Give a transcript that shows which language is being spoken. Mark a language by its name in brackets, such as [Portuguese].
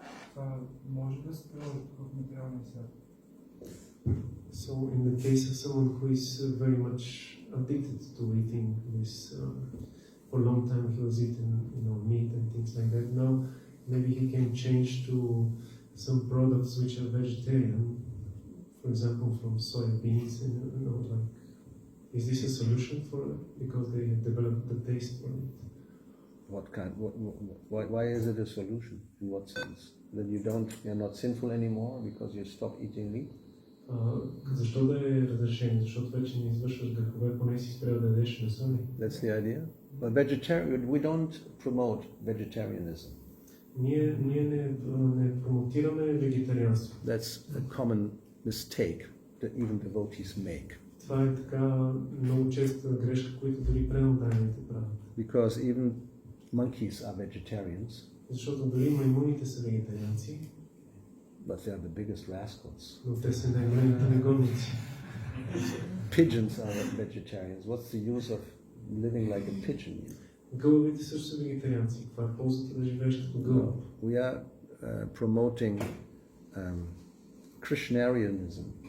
[Bulgarian] Това може да се приложи тук в материалния свят. [English] So in the case of someone who is very much addicted to eating this, for a long time he was eating, meat and things like that. Now maybe he can change to some products which are vegetarian, for example from soybeans, and like. Is this a solution for it? Because they have developed the taste for it. What kind? Why is it a solution? In what sense? That you're not sinful anymore because you stop eating meat? [Bulgarian] Защо да е разрешение? Защото вече не извършваш грехове, поне си спрял да ядеш месо ли? [English] That's the idea. But we don't promote vegetarianism. [Bulgarian] Ние не промотираме вегетарианство. [English] That's a common mistake that even devotees make. [Bulgarian] Това е така много честа грешка, които дори преданните правят. [English] Because even monkeys are vegetarians. [Bulgarian] Защото дори маймуните са вегетарианци. [English] But they are the biggest rascals. [Bulgarian] Но те са най-големите негодници. [English] Pigeons are vegetarians. What's the use of living like a pigeon? [Bulgarian] Гълъбите също са вегетарианци. Каква е ползата да живееш като гълъб? [English] We are promoting Krishnarianism.